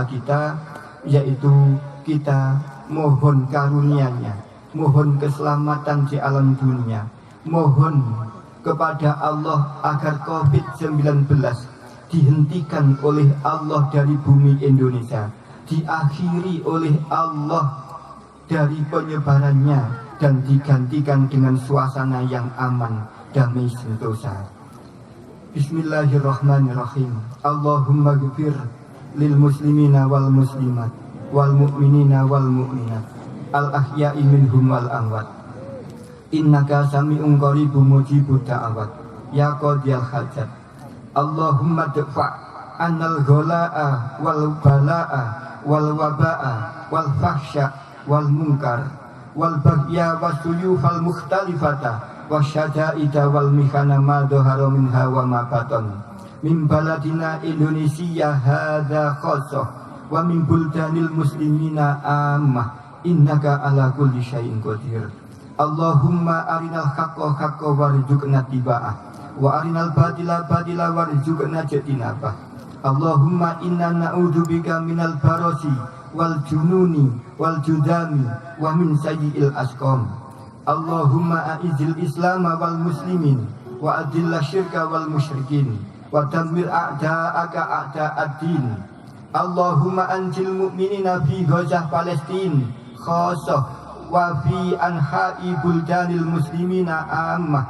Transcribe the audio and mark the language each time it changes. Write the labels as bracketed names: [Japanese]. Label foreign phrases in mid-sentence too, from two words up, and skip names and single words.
[Indonesian] kita, yaitu kita mohon karunia-Nya, mohon keselamatan di alam dunia, mohon kepada Allah agar COVID-19 dihentikan oleh Allah dari bumi Indonesia, diakhiri oleh Allah dari penyebarannya, dan digantikan dengan suasana yang aman, damai sentosa. [Arabic] بسم الله الرحمن الرحيم. اللهم اغفر للمسلمين والمسلمات والمؤمنين والمؤمنات الأحياء منهم والأموات. إنك سميع قريب مجيب الدعوات يا قاضي الحاجات. اللهم ادفع عنا الغلاء والبلاء والوباء والفحشاء والمنكر والبغي والسيوف المختلفة والشدائد والمحن ما ظهر منها وما بطن من بلدنا Indonesia هذا خاصة ومن بلدان المسلمين عامة إنك على كل شيء قدير. اللهم أرنا الحق حقا وارزقنا اتباعه وأرنا الباطل باطلا وارزقنا اجتنابه. اللهم إنا نعوذ بك من البرص والجنون والجذام ومن سيئ الأسقام. اللهم أعز الإسلام والمسلمين وأذل الشرك والمشركين ودمر أعداءك أعداء الدين. اللهم أنج المؤمنين في Ghazah Palestin خاصة وفي أنحاء بلدان المسلمين عامة.